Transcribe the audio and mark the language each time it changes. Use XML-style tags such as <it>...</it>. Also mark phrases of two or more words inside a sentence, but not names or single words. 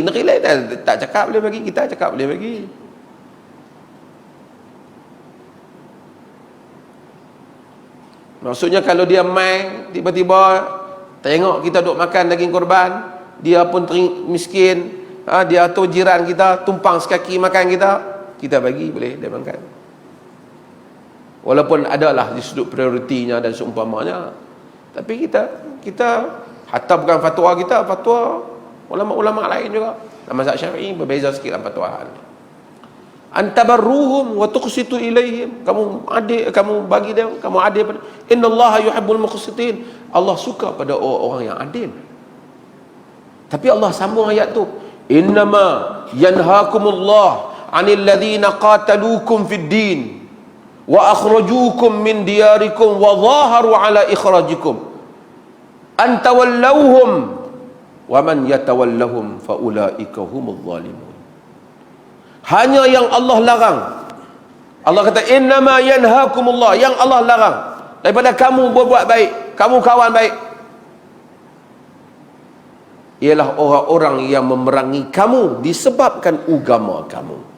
<ms>Negeri lain tak cakap boleh bagi, kita cakap boleh bagi. Maksudnya kalau dia mai tiba-tiba tengok kita duk makan daging korban, dia pun miskin, dia atau jiran kita tumpang sekaki makan kita bagi, boleh dia makan. Walaupun adalah di sudut prioritinya dan seumpamanya, tapi kita hatta bukan fatwa kita, fatwa ulama-ulama lain juga dalam mazhab Syafi'i berbeza sikit dalam fatwa ni.</ms> <ar>أن تبروهم وتقسطوا إليهم,</ar> <ms>kamu adil, kamu bagi dia, kamu adil pada.</ms> <ar>إن الله يحب المقسطين,</ar> <ms>Allah suka pada orang-orang yang adil. Tapi Allah sambung ayat tu,</ms> <ar>إنما ينهاكم الله عن الذين قاتلوكم في الدين وأخرجوكم من دياركم وظاهروا على إخراجكم أن تولوهم ومن يتولهم فأولئك هم الظالمون.</ar> <ms>Hanya yang Allah larang, Allah kata</ms> <ar>إنما ينهاكم الله,</ar> <ms>yang Allah larang daripada kamu berbuat baik, kamu kawan baik, ialah orang-orang yang memerangi kamu disebabkan agama kamu.</ms>